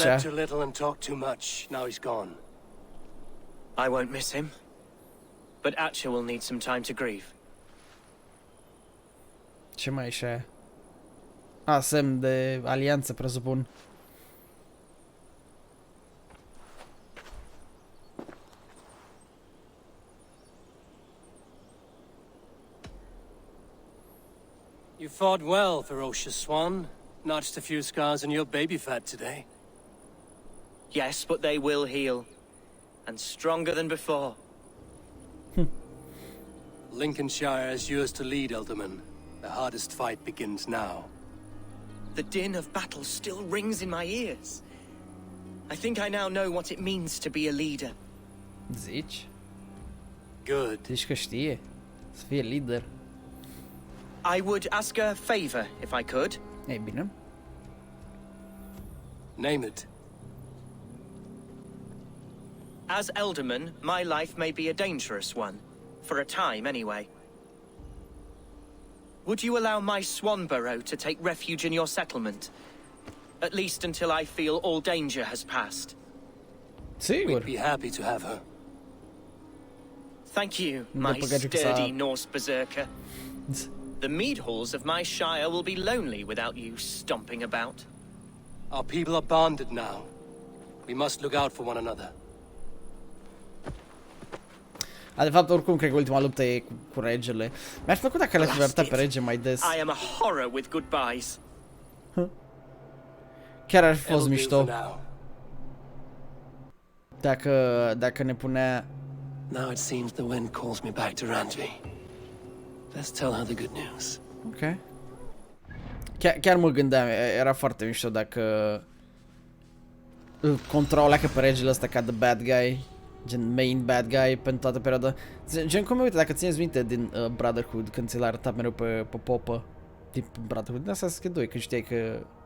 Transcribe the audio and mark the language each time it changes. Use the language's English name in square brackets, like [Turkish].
[English] Slept too little and talked too much. Now he's gone. I won't miss him. But Atcha will need some time to grieve. [Romanian] Ce mai e așa? Semn de alianță, presupun. [English] You fought well, ferocious swan. Notched a few scars on your baby fat today. Yes, but they will heal. And stronger than before. Lincolnshire is yours to lead, Elderman. The hardest fight begins now. The din of battle still rings in my ears. I think I now know what it means to be a leader. [Romanian] Zici? [English] Good. [Romanian] Zici că știe să fie lider. [English] I would ask a favor, if I could. [Romanian] Ei bine. [English] Name it. As Elderman, my life may be a dangerous one. For a time, anyway. Would you allow my Swanborough to take refuge in your settlement? At least until I feel all danger has passed. [Romanian] Sigur. [English] We'd be happy to have her. Thank you, my sturdy Norse berserker. The mead halls of my shire will be lonely without you stomping about. Our people are bonded now. We must look out for one another. [Romanian] De fapt, oricum, cred că ultima luptă e cu regele. Mi-ar plăcut dacă l-aș fi arătat pe rege mai des. [English] I am a horror with goodbyes. [Romanian] Chiar ar fi fost mișto. Dacă ne punea... [English] Now it seems the wind calls me back to Randvi. Let's tell her the good news. Ok. [Romanian] Chiar mă gândeam, era foarte mișto dacă... îl controla pe regele ăsta ca [English] the bad guy. [Romanian] Gen [English] main bad guy [Romanian] pentru toată perioada. Gen cum, uite, dacă țineți minte din Brotherhood, când ți l-a arătat mereu pe popă. Din Brotherhood, din Assassin's Creed 2, când știai că